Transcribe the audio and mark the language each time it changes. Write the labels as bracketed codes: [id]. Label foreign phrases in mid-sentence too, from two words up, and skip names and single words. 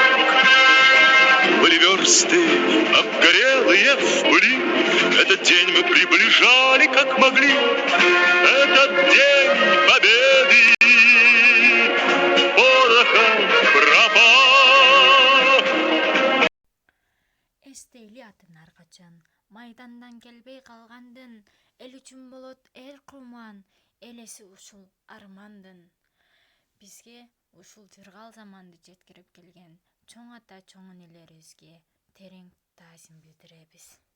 [ru] Были версты обгорелые в пыли, этот день мы приближали как могли. Этот день Победы порохом пропах. [ky] Эстейли атын аркачан, майдандан келбей калгандын, эл үчүн болот эл курман, элеси ушул армандын. Бизге ушул жыргал заманды жеткирип келген чоң ата чоң энелерибизге терең таазим билдиребиз.